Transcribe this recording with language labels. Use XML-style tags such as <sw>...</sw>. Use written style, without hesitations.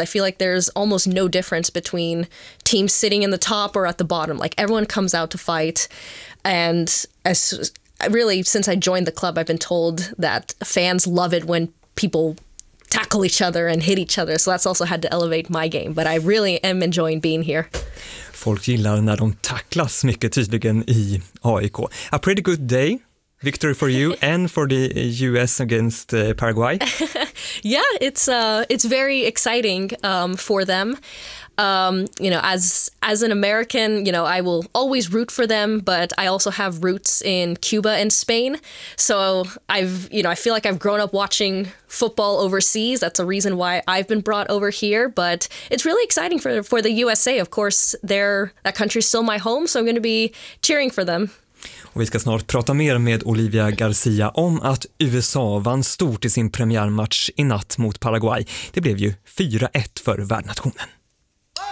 <en>I feel like there's almost no difference between teams sitting in the top or at the bottom. Like, everyone comes out to fight. And since I joined the club, I've been told that fans love it when people tackle each other and hit each other. So that's also had to elevate my game. But I really am enjoying being here.</en> <sv>Folk gillar när de tacklas mycket tydligen i AIK.</sv> <en>A pretty good day. Victory for you and for the U.S. against Paraguay. Yeah, it's very exciting for them. You know, as an American, you know, I will always root for them, but I also have roots in Cuba and Spain. So I feel like I've grown up watching football overseas. That's a reason why I've been brought over here. But it's really exciting for the USA. Of course, that country's still my home, so I'm going to be cheering for them.</en> <sv>Och vi ska snart prata mer med Olivia Garcia om att USA vann stort i sin premiärmatch i natt mot Paraguay. Det blev ju 4-1 för värdnationen.</sv>